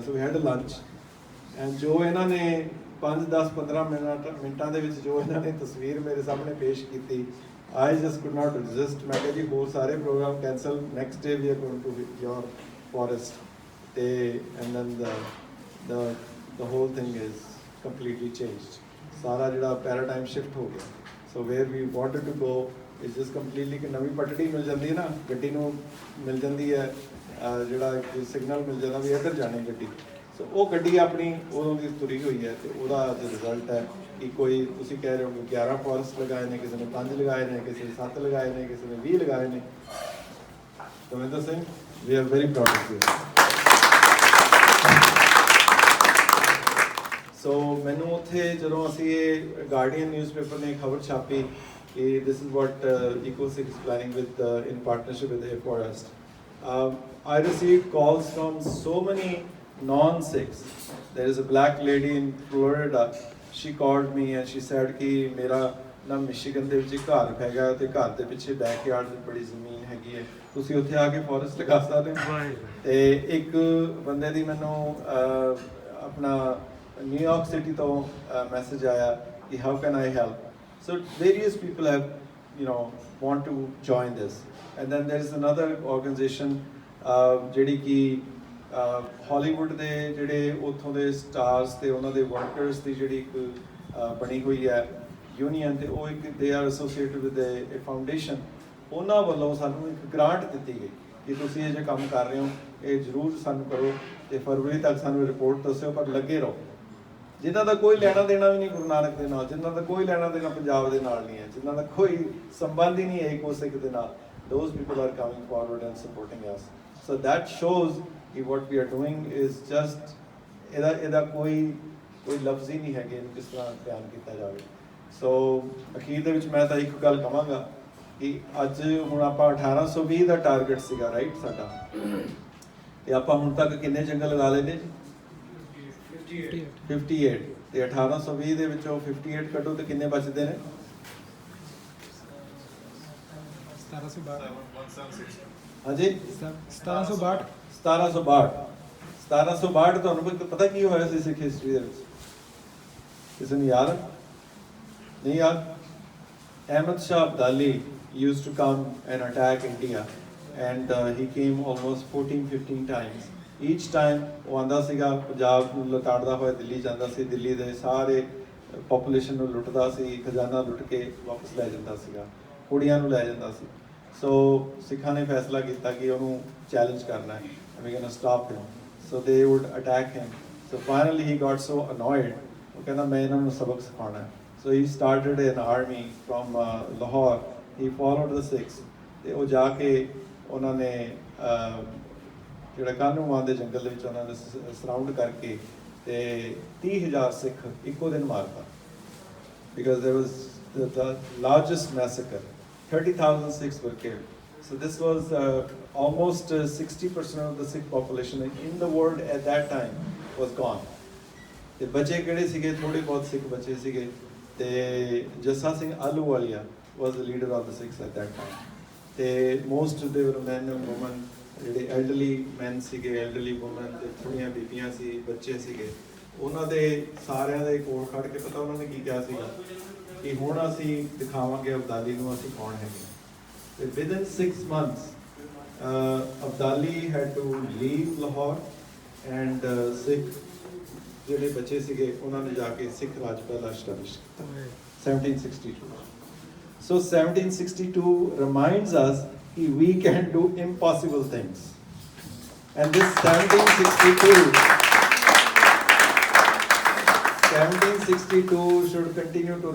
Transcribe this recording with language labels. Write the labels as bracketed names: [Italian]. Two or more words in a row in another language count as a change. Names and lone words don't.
[English] So we had a lunch, and [Punjabi] ਜੋ ਇਹਨਾਂ ਨੇ 5-10-15 ਮਿੰਟਾਂ ਦੇ ਵਿੱਚ ਜੋ ਇਹਨਾਂ ਨੇ ਤਸਵੀਰ ਮੇਰੇ ਸਾਹਮਣੇ ਪੇਸ਼ ਕੀਤੀ, [English] I just could not resist. [Punjabi] ਮੈਂ ਕਿਹਾ ਜੀ ਹੋਰ ਸਾਰੇ ਪ੍ਰੋਗਰਾਮ ਕੈਂਸਲ, [English] next day we are going to your forest, ਤੇ and then the whole thing is completely changed. [Punjabi] ਸਾਰਾ ਜਿਹੜਾ ਪੈਰਾਡਾਈਮ ਸ਼ਿਫਟ ਹੋ ਗਿਆ। [English] So where we wanted to go is just completely [Punjabi] ਕਿ ਨਵੀਂ ਪਟੜੀ ਮਿਲ ਜਾਂਦੀ ਹੈ ਨਾ, ਗੱਡੀ ਨੂੰ ਮਿਲ ਜਾਂਦੀ ਹੈ ਜਿਹੜਾ ਸਿਗਨਲ ਮਿਲ ਜਾਂਦਾ ਵੀ ਇੱਧਰ ਜਾਣੀ ਗੱਡੀ। ਸੋ ਉਹ ਗੱਡੀ ਆਪਣੀ ਉਦੋਂ ਦੀ ਤੁਰੀ ਹੋਈ ਹੈ, ਤੇ ਉਹਦਾ ਜੋ ਰਿਜ਼ਲਟ ਹੈ ਕਿ ਕੋਈ ਤੁਸੀਂ ਕਹਿ ਰਹੇ ਹੋ ਕਿ 11 ਫੋਰੈਸਟ ਲਗਾਏ ਨੇ, ਕਿਸੇ ਨੇ 5 ਲਗਾਏ ਨੇ, ਕਿਸੇ ਨੇ 7 ਲਗਾਏ ਨੇ, ਕਿਸੇ ਨੇ 20 ਲਗਾਏ ਨੇ। [English] ਦਵਿੰਦਰ ਸਿੰਘ, we are very proud of you. [Punjabi] ਸੋ ਮੈਨੂੰ ਉੱਥੇ ਜਦੋਂ ਅਸੀਂ ਇਹ ਗਾਰਡੀਅਨ ਨਿਊਜ਼ਪੇਪਰ ਨੇ ਖਬਰ ਛਾਪੀ ਕਿ [English] This is what EcoSig is planning with in partnership with Aforest, I received calls from so many non-Sikhs. There is a black lady in Florida. She called me and she said [Punjabi] ਕਿ ਮੇਰਾ ਨਾ ਮਿਸ਼ੀਗਨ ਦੇ ਵਿੱਚ ਘਰ ਹੈਗਾ, ਤੇ ਘਰ ਦੇ ਪਿੱਛੇ ਬੈਕਯਾਰਡ ਦੀ ਬੜੀ ਜ਼ਮੀਨ ਹੈਗੀ ਹੈ, ਤੁਸੀਂ ਉੱਥੇ ਆ ਕੇ ਫੋਰੈਸਟ ਲਗਾ ਸਕਦੇ ਹੋ। ਤੇ ਇੱਕ ਬੰਦੇ ਦੀ ਮੈਨੂੰ ਆਪਣਾ ਨਿਊਯਾਰਕ ਸਿਟੀ ਤੋਂ ਮੈਸੇਜ ਆਇਆ ਕਿ [English] how can I help. So various people have want to join this, and then there is another organization [Punjabi] ਜਿਹੜੀ ਕਿ ਹਾਲੀਵੁੱਡ ਦੇ ਜਿਹੜੇ ਉੱਥੋਂ ਦੇ ਸਟਾਰਸ ਤੇ ਉਹਨਾਂ ਦੇ ਵਰਕਰਸ ਦੀ ਜਿਹੜੀ ਇੱਕ ਬਣੀ ਹੋਈ ਹੈ ਯੂਨੀਅਨ, ਤੇ ਉਹ ਇੱਕ [English] they are associated with a foundation, [Punjabi] ਉਹਨਾਂ ਵੱਲੋਂ ਸਾਨੂੰ ਇੱਕ ਗ੍ਰਾਂਟ ਦਿੱਤੀ ਗਈ ਕਿ ਤੁਸੀਂ ਇਹ ਜੇ ਕੰਮ ਕਰ ਰਹੇ ਹੋ ਇਹ ਜ਼ਰੂਰ ਸਾਨੂੰ ਕਰੋ ਤੇ ਫਰਵਰੀ ਤੱਕ ਸਾਨੂੰ ਰਿਪੋਰਟ ਦੱਸਿਓ, ਪਰ ਲੱਗੇ ਰਹੋ। ਜਿਨ੍ਹਾਂ ਦਾ ਕੋਈ ਲੈਣਾ ਦੇਣਾ ਵੀ ਨਹੀਂ ਗੁਰੂ ਨਾਨਕ ਦੇ ਨਾਲ, ਜਿਨ੍ਹਾਂ ਦਾ ਕੋਈ ਲੈਣਾ ਦੇਣਾ ਪੰਜਾਬ ਦੇ ਨਾਲ ਨਹੀਂ ਹੈ, ਜਿਨ੍ਹਾਂ ਦਾ ਕੋਈ ਸੰਬੰਧ ਹੀ ਨਹੀਂ ਹੈ ਇੱਕੋ ਸਿੱਖ ਦੇ ਨਾਲ, [English] those people are coming forward and supporting us. So that shows that what we are doing is just [Punjabi] ਇਹਦਾ ਕੋਈ ਲਫ਼ਜ਼ ਹੀ ਨਹੀਂ ਹੈਗੇ ਇਹਨੂੰ ਕਿਸ ਤਰ੍ਹਾਂ ਬਿਆਨ ਕੀਤਾ ਜਾਵੇ। ਸੋ ਅਖੀਰ ਦੇ ਵਿੱਚ ਮੈਂ ਤਾਂ ਇੱਕ ਗੱਲ ਕਹਾਂਗਾ ਕਿ ਅੱਜ ਹੁਣ ਆਪਾਂ 1820 ਦਾ ਟਾਰਗੇਟ ਸੀਗਾ ਰਾਈਟ ਸਾਡਾ, ਤੇ ਆਪਾਂ ਹੁਣ ਤੱਕ ਕਿੰਨੇ ਜੰਗਲ ਲਗਾ ਲਏ ਨੇ ਜੀ? 58। ਤੇ 1820 ਦੇ ਵਿੱਚੋਂ 58 ਕੱਢੋ ਤੇ ਕਿੰਨੇ ਬਚਦੇ ਨੇ? 1762। ਹਾਂਜੀ 1762। 1762 ਤੁਹਾਨੂੰ ਕੋਈ ਪਤਾ ਕੀ ਹੋਇਆ ਸੀ ਸਿੱਖ ਹਿਸਟਰੀ ਦੇ ਵਿੱਚ? ਕਿਸੇ ਨੂੰ ਯਾਦ ਨਹੀਂ ਯਾਦ? [English] Ahmad Shah Abdali used to come and attack India and he came almost 14-15 times. Each time [Punjabi] ਉਹ ਆਂਦਾ ਸੀਗਾ ਪੰਜਾਬ ਨੂੰ ਲਤਾੜਦਾ ਹੋਇਆ ਦਿੱਲੀ ਜਾਂਦਾ ਸੀ, ਦਿੱਲੀ ਦੇ ਸਾਰੇ ਪੋਪੂਲੇਸ਼ਨ ਨੂੰ ਲੁੱਟਦਾ ਸੀ, ਖਜ਼ਾਨਾ ਲੁੱਟ ਕੇ ਵਾਪਸ ਲੈ ਜਾਂਦਾ ਸੀਗਾ, ਕੁੜੀਆਂ ਨੂੰ ਲੈ ਜਾਂਦਾ ਸੀ। ਸੋ ਸਿੱਖਾਂ ਨੇ ਫੈਸਲਾ ਕੀਤਾ ਕਿ ਉਹਨੂੰ ਚੈਲੰਜ ਕਰਨਾ ਹੈ, [English] we gonna stop him. So they would attack him. So finally he got so annoyed, [Punjabi] ਉਹ ਕਹਿੰਦਾ ਮੈਂ ਇਹਨਾਂ ਨੂੰ ਸਬਕ ਸਿਖਾਉਣਾ ਹੈ। [English] So he started an army from Lahore. He followed the Sikhs. [Punjabi] ਤੇ ਉਹ ਜਾ ਕੇ ਉਹਨਾਂ ਨੇ ਜਿਹੜਾ ਕਾਨੂੰਵਾਨ ਦੇ ਜੰਗਲ ਦੇ ਵਿੱਚ ਉਹਨਾਂ ਨੇ ਸਰਾਊਂਡ ਕਰਕੇ ਤੇ 30,000 ਸਿੱਖ ਇੱਕੋ ਦਿਨ ਮਾਰਤਾ, [English] because there was the largest massacre. 30,000 Sikhs were killed. So this was almost 60% of the Sikh population in the world at that time was gone. [Punjabi] ਤੇ ਬਚੇ ਕਿਹੜੇ ਸੀਗੇ? ਥੋੜੇ ਬਹੁਤ ਸਿੱਖ ਬਚੇ ਸੀਗੇ। [English] ਤੇ ਜੱਸਾ ਸਿੰਘ ਆਹਲੂਵਾਲੀਆ was the leader of the Sikhs at that time. ਤੇ most they were men and women, ਜਿਹੜੇ elderly men ਸੀਗੇ, elderly women, [Punjabi] ਤੇ ਥੋੜੀਆਂ ਬੀਬੀਆਂ ਸੀ, ਬੱਚੇ ਸੀਗੇ। ਉਹਨਾਂ ਦੇ ਸਾਰਿਆਂ ਦੇ ਕੋਲ ਖੜ ਕੇ ਪਤਾ ਉਹਨਾਂ ਨੇ ਕੀ ਕਿਹਾ ਸੀਗਾ ਕਿ ਹੁਣ ਅਸੀਂ ਦਿਖਾਵਾਂਗੇ ਅਬਦਾਲੀ ਨੂੰ ਅਸੀਂ ਕੌਣ ਹੈਗੇ। ਤੇ [English] within 6 months Abdali had to leave Lahore and Sikh [Punjabi] ਜਿਹੜੇ ਬੱਚੇ ਸੀਗੇ ਉਹਨਾਂ ਨੇ ਜਾ ਕੇ ਸਿੱਖ ਰਾਜ ਪਹਿਲਾ ਐਸਟੈਬਲਿਸ਼ ਕੀਤਾ 1762। [English] So 1762 reminds us that we can do impossible things, and this 1762 should continue to